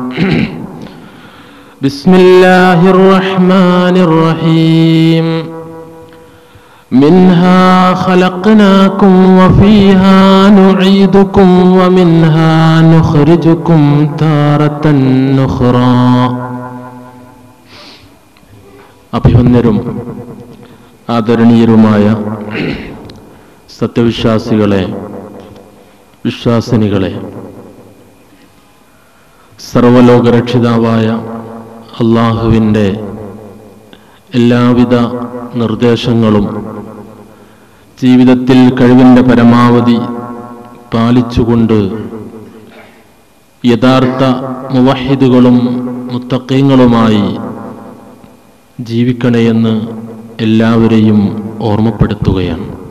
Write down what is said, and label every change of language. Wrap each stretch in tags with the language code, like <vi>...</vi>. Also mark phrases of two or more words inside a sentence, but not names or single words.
<ar>بسم الله الرحمن الرحيم. منها خلقناكم وفيها نعيدكم ومنها نخرجكم تارة أخرى.</ar> <ml>അഭിവന്ദരും ആദരണീയരുമായ സത്യവിശ്വാസികളെ, വിശ്വാസിനികളെ, സർവലോകരക്ഷിതാവായ അള്ളാഹുവിൻ്റെ എല്ലാവിധ നിർദ്ദേശങ്ങളും ജീവിതത്തിൽ കഴിവിൻ്റെ പരമാവധി പാലിച്ചുകൊണ്ട് യഥാർത്ഥ മുവഹിദുകളും മുത്തഖീങ്ങളുമായി ജീവിക്കണമെന്ന് എല്ലാവരെയും ഓർമ്മപ്പെടുത്തുകയാണ്.</ml>